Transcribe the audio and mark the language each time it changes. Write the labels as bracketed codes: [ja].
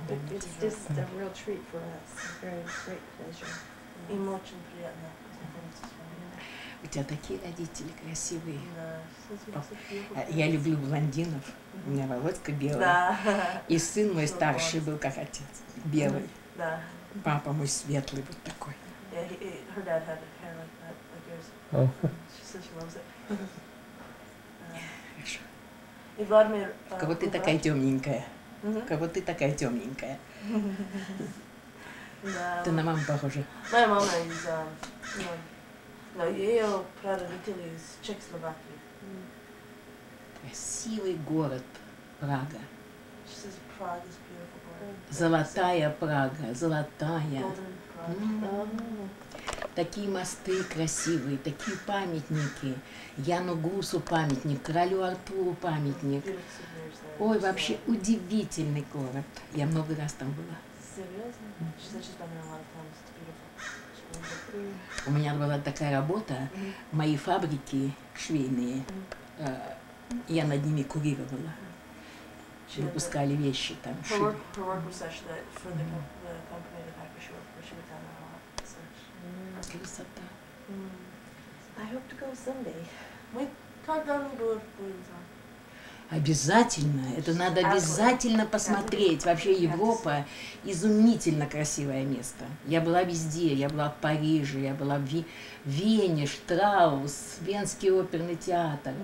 [en] It's just a real treat for us. Very great pleasure. [ru] Им очень приятно знакомиться с вами. У тебя такие родители красивые. Да. Я люблю блондинов. У меня Володька белый. Да. И сын мой старший был как отец. Белый. Да. Папа мой светлый вот такой. [en] Yeah, her dad had hair like that, like yours. Oh. She says she loves it. [ru] Хорошо. И Владимир... Кого ты такая темненькая? Мгм. Кого ты такая темненькая? Да. Ты на маму похожа. Моя мама из, но ее прародители из Чехословакии. Красивый город Прага. [en] She says Prague is beautiful. [ru] Золотая Прага, золотая. [en] Golden Prague. [ru] Такие мосты красивые, такие памятники. Яну Гусу памятник, королю Артуру памятник. [en] Beautiful souvenirs there. [ru] Ой, вообще удивительный город. Я много раз там была. Серьезно? [en] She said she's been there a lot of times. It's beautiful. [ru] У меня была такая работа, мои фабрики швейные, я над ними курировала. Выпускали вещи там, [en] Her [ru] шили. [en] work was such that for the company, the factory she worked for, she would down there a lot. Such. [ru] Красота. [en] I hope to go someday. [ru] Мы когда-нибудь будем там. Обязательно, это надо обязательно посмотреть. Вообще Европа изумительно красивое место. Я была везде, я была в Париже, я была в Вене, Штраус, Венский оперный театр.